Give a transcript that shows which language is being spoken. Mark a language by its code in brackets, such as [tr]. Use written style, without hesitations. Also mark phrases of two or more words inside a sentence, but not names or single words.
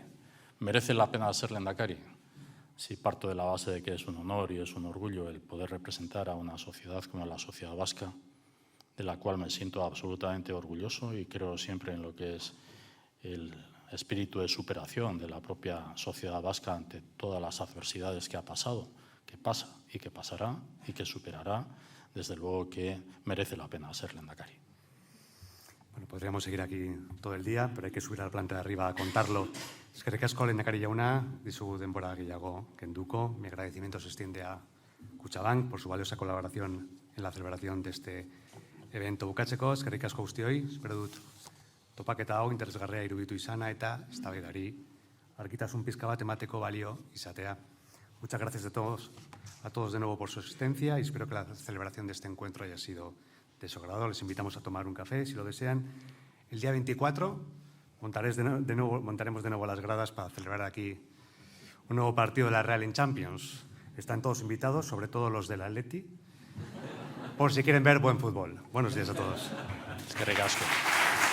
[es] ¿Merece la pena ser lehendakari? Si parto de la base de que es un honor y es un orgullo el poder representar a una sociedad como la sociedad vasca, de la cual me siento absolutamente orgulloso y creo siempre en lo que es el espíritu de superación de la propia sociedad vasca ante todas las adversidades que ha pasado, que pasa y que pasará y que superará, desde luego que merece la pena ser lehendakari. Bueno, podríamos seguir aquí todo el día, pero hay que subir a la planta de arriba a contarlo. [eu] Eskerrik asko lehendakari jauna, dizugu denbora gehiago kenduko. [es] Mi agradecimiento se extiende a Kutxabank por su valiosa colaboración en la celebración de este evento. [eu] Bukatzeko, eskerrik asko guztioi, espero dut topaketa hau interesgarria iruditu izana eta eztabaidari argitasun pizka bat emateko balio izatea. [es] Muchas gracias a todos de nuevo por su asistencia y espero que la celebración de este encuentro haya sido de su agrado. Les invitamos a tomar un café si lo desean. El día 24 montaremos de nuevo las gradas para celebrar aquí un nuevo partido de la Real en Champions. Están todos invitados, sobre todo los del Atleti, por si quieren ver buen fútbol. Buenos días a todos. [eu] Eskerrik asko.